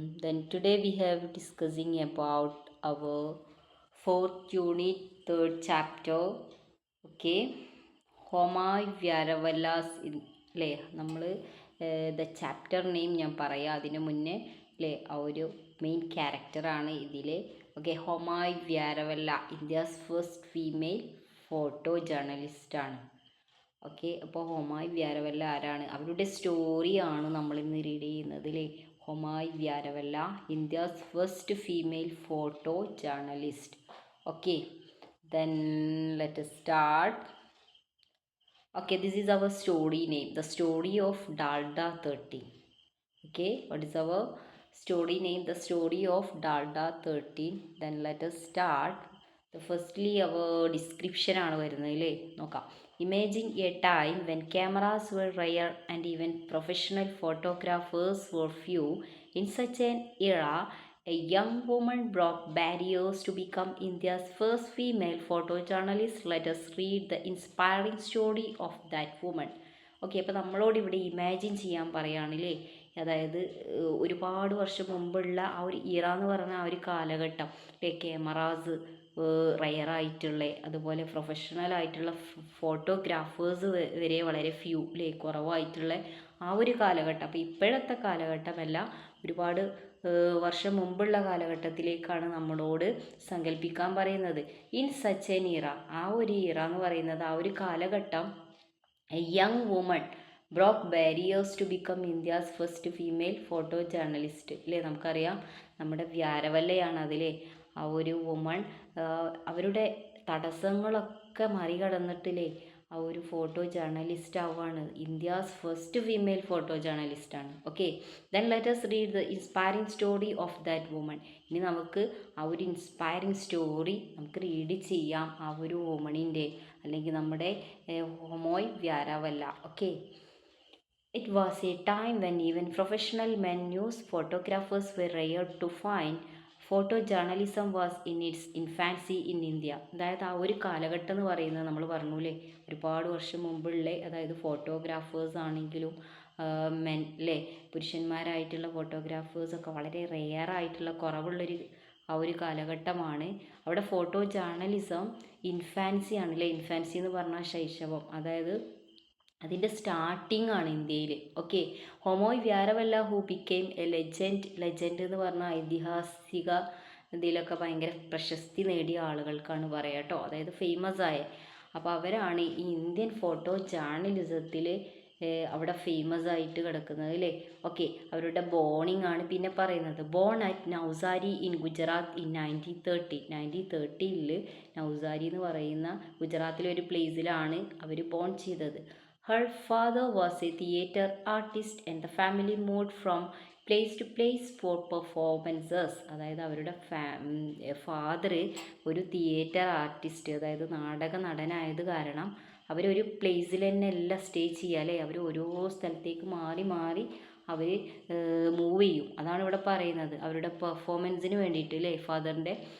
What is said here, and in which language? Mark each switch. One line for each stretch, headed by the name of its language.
English: Then today we have discussing about our fourth unit, third chapter.
Malayalam: Okay, ഹോമായി വ്യാരവല്ലാസ് അല്ലേ നമ്മൾ
English: the chapter name
Malayalam: ഞാൻ പറയാം അതിന് മുന്നേ അല്ലേ ആ ഒരു മെയിൻ ക്യാരക്ടറാണ് ഇതിൽ. Okay, ഹോമായി വ്യാരവല്ല
English: India's first female photo ജേർണലിസ്റ്റാണ്.
Malayalam: Okay, അപ്പോൾ ഹൊമായി വ്യാരവല്ല ആരാണ്, അവരുടെ സ്റ്റോറിയാണ് നമ്മളിന്ന് റീഡ് ചെയ്യുന്നത് അല്ലേ.
English: Homai Vyarawalla, India's first female photo journalist. Okay, then let us start. Okay, this is our story name, the story of Dalda 13. Okay, what is our story name? The story of Dalda 13. Then let us start. The firstly our description
Malayalam: ആണ് വരുന്നത് അല്ലേ, നോക്കാം.
English: Imagine a time when cameras were rare and even professional photographers were few. In such an era, a young woman broke barriers to become India's first female photojournalist. Let us read the inspiring story of that woman.
Malayalam: Okay, അപ്പോൾ നമ്മളോട് ഇവിടെ imagine ചെയ്യാൻ പറയുകയാണല്ലേ. അതായത് ഒരുപാട് വർഷം മുമ്പുള്ള ആ ഒരു ഇറ എന്ന് പറഞ്ഞ ആ ഒരു കാലഘട്ടം, ക്യാമറാസ് റയറായിട്ടുള്ള, അതുപോലെ പ്രൊഫഷണൽ ആയിട്ടുള്ള ഫോട്ടോഗ്രാഫേഴ്സ് വരെ വളരെ ഫ്യൂ കുറവായിട്ടുള്ള ആ ഒരു കാലഘട്ടം. അപ്പോൾ ഇപ്പോഴത്തെ കാലഘട്ടമല്ല, ഒരുപാട് വർഷം മുമ്പുള്ള കാലഘട്ടത്തിലേക്കാണ് നമ്മളോട് സങ്കല്പിക്കാൻ പറയുന്നത്.
English: in such an era,
Malayalam: ആ ഒരു ഇറ എന്ന് പറയുന്നത് ആ ഒരു കാലഘട്ടം,
English: A young woman broke barriers to become India's first female photo journalist അല്ലേ.
Malayalam: നമുക്കറിയാം നമ്മുടെ വ്യാരവല്ലയാണ് അതിലെ ആ ഒരു വുമൺ അവരുടെ തടസ്സങ്ങളൊക്കെ മറികടന്നിട്ടില്ലേ ആ ഒരു ഫോട്ടോ ജേർണലിസ്റ്റ് ആവുകയാണ്,
English: India's first female photo ജേർണലിസ്റ്റാണ്. Okay, then let us read the inspiring story of that woman.
Malayalam: ഇനി നമുക്ക് ആ ഒരു ഇൻസ്പയറിംഗ് സ്റ്റോറി നമുക്ക് റീഡ് ചെയ്യാം ആ ഒരു വുമണിൻ്റെ, അല്ലെങ്കിൽ നമ്മുടെ ഹൊമോയ് വ്യാരവല്ല.
English: Okay, it was a time when even professional men news photographers were rare to find. Photojournalism was in its infancy in India.
Malayalam: അതായത് ആ ഒരു കാലഘട്ടം എന്ന് പറയുന്നത് നമ്മൾ പറഞ്ഞൂലേ, ഒരുപാട് വർഷം മുമ്പുള്ള, അതായത് ഫോട്ടോഗ്രാഫേഴ്സ് ആണെങ്കിലും മെൻ അല്ലേ, പുരുഷന്മാരായിട്ടുള്ള ഫോട്ടോഗ്രാഫേഴ്സൊക്കെ വളരെ റെയർ ആയിട്ടുള്ള കുറവുള്ളൊരു ആ ഒരു കാലഘട്ടമാണ്. അവിടെ ഫോട്ടോ ജേർണലിസം ഇൻഫാൻസി ആണല്ലേ. ഇൻഫാൻസി എന്ന് പറഞ്ഞാൽ ശൈശവം, അതായത് അതിൻ്റെ സ്റ്റാർട്ടിംഗ് ആണ് ഇന്ത്യയിൽ. Okay, ഹൊമോയ് വ്യാരവല്ല
English: who became a legend
Malayalam: എന്ന് പറഞ്ഞാൽ ഐതിഹാസിക ഇതിലൊക്കെ ഭയങ്കര പ്രശസ്തി നേടിയ ആളുകൾക്കാണ് പറയുക കേട്ടോ, അതായത് ഫേമസ് ആയ. അപ്പോൾ അവരാണ് ഈ ഇന്ത്യൻ ഫോട്ടോ ജേർണലിസത്തിൽ അവിടെ ഫേമസ് ആയിട്ട് കിടക്കുന്നത് അല്ലേ. ഓക്കെ, അവരുടെ ബോണിംഗ് ആണ് പിന്നെ പറയുന്നത്.
English: born at Navsari in Gujarat in 1930
Malayalam: നൗസാരി എന്ന് പറയുന്ന ഗുജറാത്തിലെ ഒരു പ്ലേസിലാണ് അവർ ബോൺ ചെയ്തത്.
English: Her father was a theatre artist and the family moved from place to place for performances.
Malayalam: അതായത് അവരുടെ ഫാദർ ഒരു തിയേറ്റർ ആർട്ടിസ്റ്റ്, അതായത് നാടക നടനായത് കാരണം അവരൊരു പ്ലേസിൽ തന്നെ എല്ലാം സ്റ്റേ ചെയ്യുക അല്ലേ. അവർ ഓരോ സ്ഥലത്തേക്ക് മാറി മാറി അവർ മൂവ് ചെയ്യും. അതാണ് ഇവിടെ പറയുന്നത്, അവരുടെ പെർഫോമൻസിന് വേണ്ടിയിട്ട് അല്ലേ ഫാദറിൻ്റെ.